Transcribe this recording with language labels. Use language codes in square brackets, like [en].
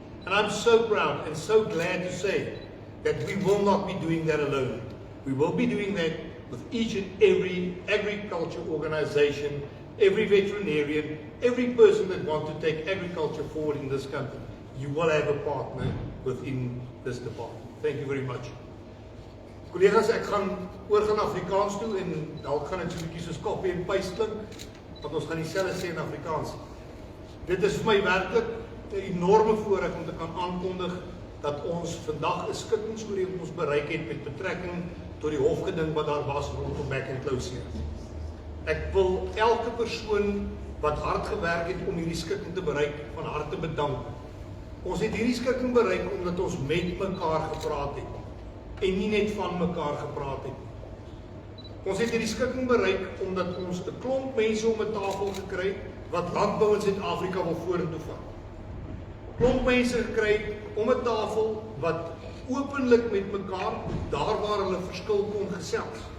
[en] And I'm so proud and so glad to say that we will not be doing that alone. We will be doing that with each and every agriculture organization, every veterinarian, every person that wants to take agriculture forward in this country. You will have a partner within this department. Thank you very much. [af] Collega's, ek gaan oorgaan Afrikaans toe en dalk gaan dit so 'n bietjie soos copy and paste klink, want ons gaan dieselfde sê in Afrikaans. Dit is vir my werklik 'n enorme voorreg om te kan aankondig dat ons vandag 'n skikkingsooreenkoms bereik het met betrekking tot die hofgeding wat daar was rondom back and close here. Ek wil elke persoon wat hard gewerk het om hierdie skikking te bereik van harte bedank. Ons het hierdie skikking bereik omdat ons met mekaar gepraat het en nie net van mekaar gepraat het. Ons het hierdie skikking bereik omdat ons 'n klomp mense om 'n tafel gekry het wat landbou in Suid-Afrika wil vorentoe vat. Klomp mense gekry om 'n tafel wat openlik met mekaar, daar waar hulle verskil kon gesels.